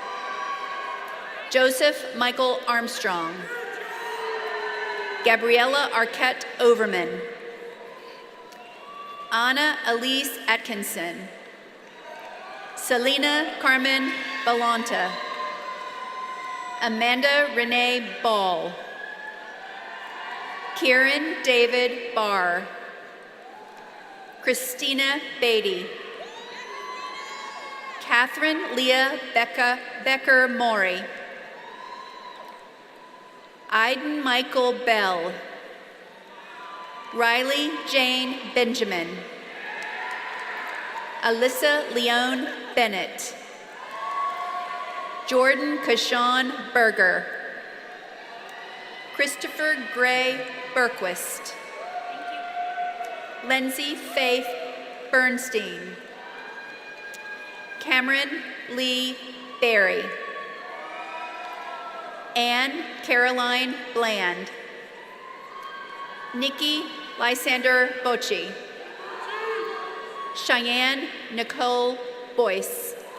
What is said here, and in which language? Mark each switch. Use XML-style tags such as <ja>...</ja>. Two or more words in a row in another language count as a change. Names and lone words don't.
<en>Joseph Michael Armstrong. Gabriella Arquette Overman. Anna Elise Atkinson. Selena Carmen Balanta. Amanda Renee Ball. Kieran David Barr. Christina Beatty. Catherine Leah Becker-Maury. Aiden Michael Bell. Riley Jane Benjamin. Alyssa Leone Bennett. Jordan Kashawn Berger. Christopher Gray Berquist. Lindsay Faith Bernstein. Cameron Lee Berry. Anne Caroline Bland. Nikki Lysander Bocci. Cheyenne Nicole Boyce.</en>